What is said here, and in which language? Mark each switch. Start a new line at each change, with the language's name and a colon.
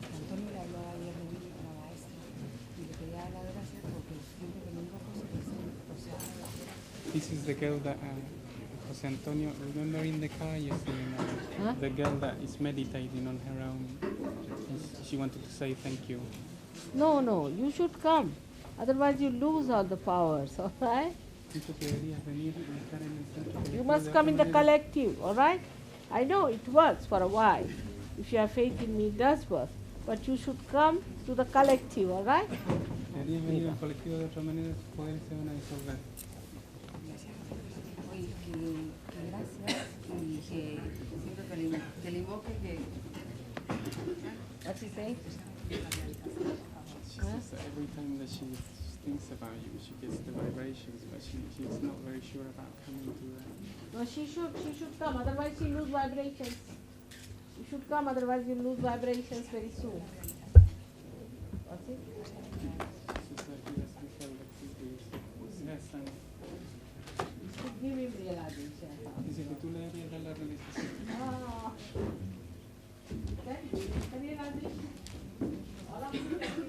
Spanish: Antonio le habló ayer de mí a la maestra y le quería dar las gracias porque siempre que le digo cosas que dicen, o sea,
English: This is the girl that Jose Antonio, remember in the car yesterday, Huh? the girl that is meditating on her own. She wanted to say thank you. No, you should come. Otherwise you lose all the powers, all right?
Spanish: Dijo que deberías venir y estar en el centro.
English: You must come in the collective, all right? I know it works for a while. If you have faith in me, it does work. But you should come to the collective, all right?
Spanish: Deberías venir al colectivo de otra manera, tus poderes se van a disolver. oye, que gracias y que siempre que le invoque que...
English: What's he saying? She says that every time that she thinks about you, she gets the vibrations, but she's not very sure about coming to that. No, she should come, otherwise she lose vibrations. You should come, otherwise you lose vibrations very soon. What's it? She said that he doesn't feel that he is. Yes, and give him realization.
Spanish: Dice que tú le deberías dar la realización.
English: Ah. Then give him the realization. All of you